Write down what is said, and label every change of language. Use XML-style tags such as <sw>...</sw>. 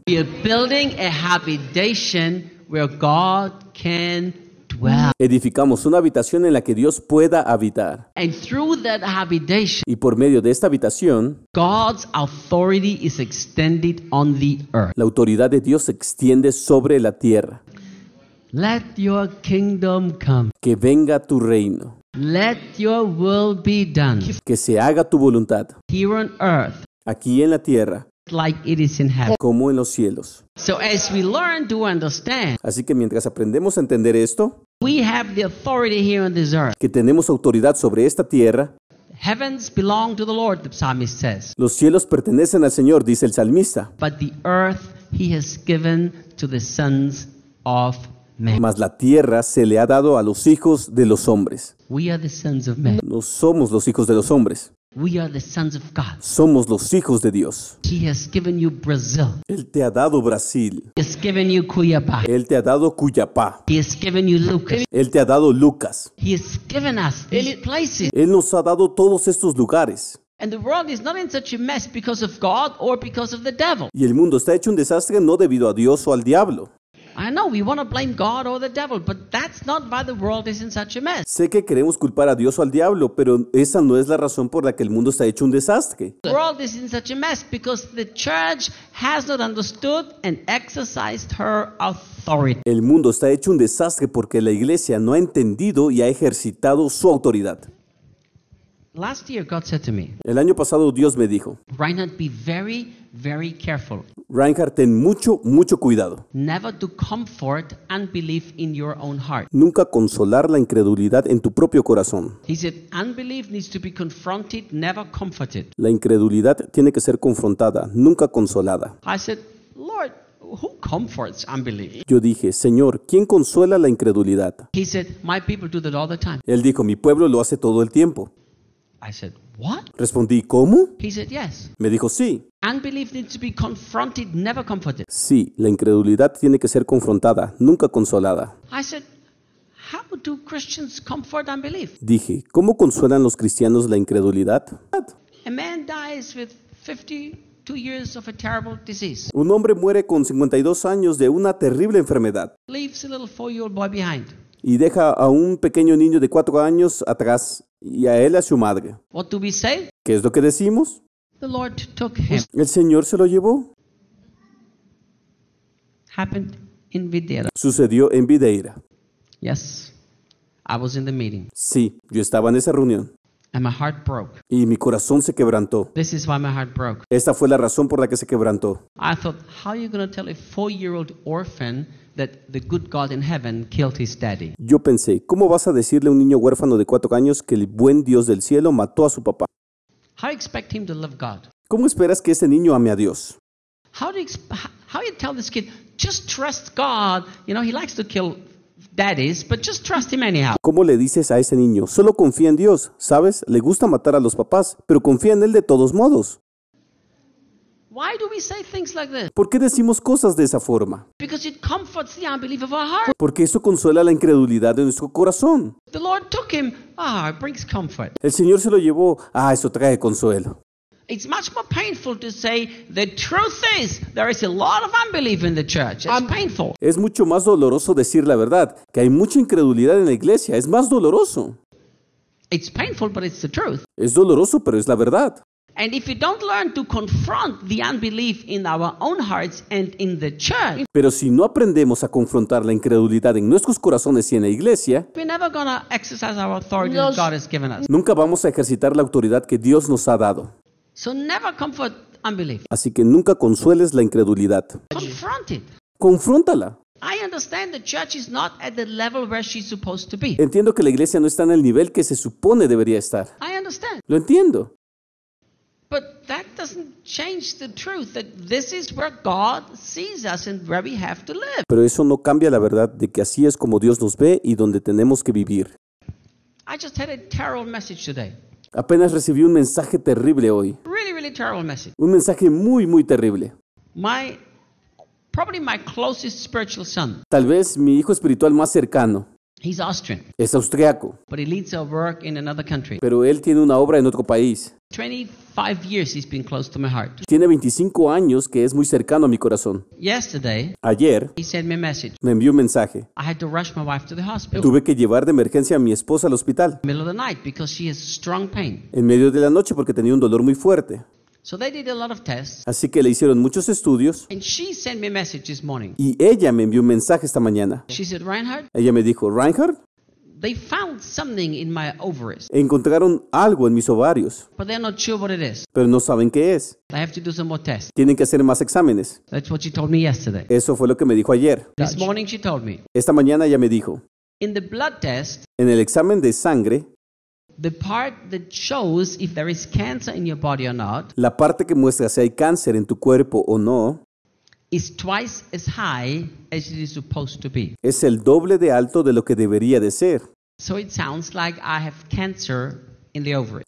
<en>We are building a habitation where God can dwell.</en> <es>Edificamos una habitación en la que Dios pueda habitar.</es> <en>And through that habitation,</en> <es>y por medio de esta habitación,</es> <en>God's authority is extended on the earth.</en> <es>La autoridad de Dios se extiende sobre la tierra.</es> <en>Let your kingdom come.</en> <es>Que venga tu reino.</es> <en>Let your will be done.</en> <es>Que se haga tu voluntad.</es> <en>Here on earth.</en> <es>Aquí en la tierra.</es> <en>Like it is in heaven.</en> <es>Como en los cielos.</es> <en>So as we learn to understand,</en> <es>así que mientras aprendemos a entender esto,</es> <en>we have the authority here on this earth.</en> <es>Que tenemos autoridad sobre esta tierra.</es> <en>Heavens belong to the Lord, the psalmist says.</en> <es>Los cielos pertenecen al Señor, dice el salmista.</es> <en>But the earth he has given to the sons of men.</en> <es>Mas la tierra se le ha dado a los hijos de los hombres.</es> <en>We are the sons of men.</en> <es>No somos los hijos de los hombres.</es> <en>We are the sons of God.</en> <es>Somos los hijos de Dios.</es> <en>He has given you Brazil.</en> <es>Él te ha dado Brasil.</es> <en>He has given you Cuiabá.</en> <es>Él te ha dado Cuiabá.</es> <en>He has given you Lucas.</en> <es>Él te ha dado Lucas.</es> <en>He has given us these places.</en> <es>Él nos ha dado todos estos lugares.</es> <en>And the world is not in such a mess because of God or because of the devil.</en> <es>Y el mundo está hecho un desastre no debido a Dios o al diablo.</es> <en>I know we want to blame God or the devil, but that's not why the world is in such a mess.</en> <es>Sé que queremos culpar a Dios o al diablo, pero esa no es la razón por la que el mundo está hecho un desastre.</es> <en>The world is in such a mess because the church has not understood and exercised her authority.</en> <es>El mundo está hecho un desastre porque la iglesia no ha entendido y ha ejercitado su autoridad.</es> <en>Last year God said to me.</en> <es>El año pasado Dios me dijo.</es> <en>Reinhard, be very, very careful.</en> <es>Reinhard, ten mucho, mucho cuidado.</es> <en>Never to comfort unbelief in your own heart.</en> <es>Nunca consolar la incredulidad en tu propio corazón.</es> <en>He said, unbelief needs to be confronted, never comforted.</en> <es>La incredulidad tiene que ser confrontada, nunca consolada.</es> <en>I said, Lord, who comforts unbelief?</en> <es>Yo dije, Señor, ¿quién consuela la incredulidad?</es> <en>He said, my people do that all the time.</en> <es>Él dijo, mi pueblo lo hace todo el tiempo.</es> <en>I said, what?</en> <es>Respondí, ¿cómo?</es> <en>He said, yes.</en> <es>Me dijo, sí.</es> <en>Unbelief needs to be confronted, never comforted.</en> <es>Sí, la incredulidad tiene que ser confrontada, nunca consolada.</es> <en>I said, how do Christians comfort unbelief?</en> <es>Dije, ¿cómo consuelan los cristianos la incredulidad?</es> <en>A man dies with 52 years of a terrible disease.</en> <es>Un hombre muere con 52 años de una terrible enfermedad.</es> <en>Leaves a little 4-year-old boy behind.</en> <es>Y deja a un pequeño niño de 4 años atrás. Y a él y a su madre.</es> <en>What do we say?</en> <es>¿Qué es lo que decimos?</es> <en>The Lord took him.</en> <es>El Señor se lo llevó.</es> <en>Happened in Videira.</en> <es>Sucedió en Videira.</es> <en>Yes, I was in the meeting.</en> <es>Sí, yo estaba en esa reunión.</es> <en>And my heart broke.</en> <es>Y mi corazón se quebrantó.</es> <en>This is why my heart broke.</en> <es>Esta fue la razón por la que se quebrantó.</es> <en>I thought, how are you going to tell a 4-year-old orphan that the good God in heaven killed his daddy?</en> <es>Yo pensé, ¿cómo vas a decirle a un niño huérfano de 4 años que el buen Dios del cielo mató a su papá?</es> <en>How do you expect him to love God?</en> <es>¿Cómo esperas que ese niño ame a Dios?</es> <en>How do you tell this kid, just trust God, you know, he likes to kill daddies, but just trust him anyhow?</en> <es>¿Cómo le dices a ese niño, solo confía en Dios, sabes, le gusta matar a los papás, pero confía en él de todos modos?</es> <en>Why do we say things like this?</en> <es>¿Por qué decimos cosas de esa forma?</es> <en>Because it comforts the unbelief of our heart.</en> <es>Porque eso consuela la incredulidad de nuestro corazón.</es> <en>The Lord took him. Ah, it brings comfort.</en> <es>El Señor se lo llevó. Ah, eso trae consuelo.</es> <en>It's much more painful to say the truth is there is a lot of unbelief in the church. It's painful.</en> <es>Es mucho más doloroso decir la verdad, que hay mucha incredulidad en la iglesia. Es más doloroso.</es> <en>It's painful, but it's the truth.</en> <es>Es doloroso, pero es la verdad.</es> <en>And if we don't learn to confront the unbelief in our own hearts and in the church,</en> <es>pero si no aprendemos a confrontar la incredulidad en nuestros corazones y en la iglesia,</es> <en>we're never going to exercise our authority that God has given us.</en> <es>Nunca vamos a ejercitar la autoridad que Dios nos ha dado.</es> <en>So never comfort unbelief.</en> <es>Así que nunca consueles la incredulidad.</es> <en>Confront it.</en> <es>Confróntala.</es> <en>I understand the church is not at the level where she's supposed to be.</en> <es>Entiendo que la iglesia no está en el nivel que se supone debería estar.</es> <en>I understand.</en> <es>Lo entiendo.</es> <en>But that doesn't change the truth that this is where God sees us and where we have to live.</en> <es>Pero eso no cambia la verdad de que así es como Dios nos ve y donde tenemos que vivir.</es> <en>I just had a terrible message today.</en> <es>Apenas recibí un mensaje terrible hoy.</es> <en>Really, really terrible message.</en> <es>Un mensaje muy, muy terrible.</es> <en>Probably my closest spiritual son.</en> <es>Tal vez mi hijo espiritual más cercano.</es> <en>He's Austrian.</en> <es>Es austriaco.</es> <en>But he leads a work in another country.</en> <es>Pero él tiene una obra en otro país.</es> <en>25 years he's been close to my heart.</en> <es>Tiene 25 años que es muy cercano a mi corazón.</es> <en>Yesterday,</en> <es>ayer,</es> <en>he sent me a message.</en> <es>Me envió un mensaje.</es> <en>I had to rush my wife to the hospital.</en> <es>Tuve que llevar de emergencia a mi esposa al hospital.</es> <en>In the middle of the night because she has strong pain.</en> <es>En medio de la noche porque tenía un dolor muy fuerte.</es> <en>So they did a lot of tests.</en> <es>Así que le hicieron muchos estudios.</es> <en>And she sent me a message this morning.</en> <es>Y ella me envió un mensaje esta mañana.</es> <en>She said, Reinhard.</en> <es>Ella me dijo, Reinhard.</es> <en>They found something in my ovaries.</en> <es>Encontraron algo en mis ovarios.</es> <en>But they're not sure what it is.</en> <es>Pero no saben qué es.</es> <en>They have to do some more tests.</en> <es>Tienen que hacer más exámenes.</es> <en>That's what she told me yesterday.</en> <es>Eso fue lo que me dijo ayer.</es> <en>This morning she told me.</en> <es>Esta mañana ella me dijo.</es> <en>In the blood test.</en> <es>En el examen de sangre.</es> <en>The part that shows if there is cancer in your body or not.</en> <es>La parte que muestra si hay cáncer en tu cuerpo o no.</es> <en>Is twice as high as it is supposed to be.</en> <es>Es el doble de alto de lo que debería de ser.</es> <en>So it sounds like I have cancer in the ovary.</en>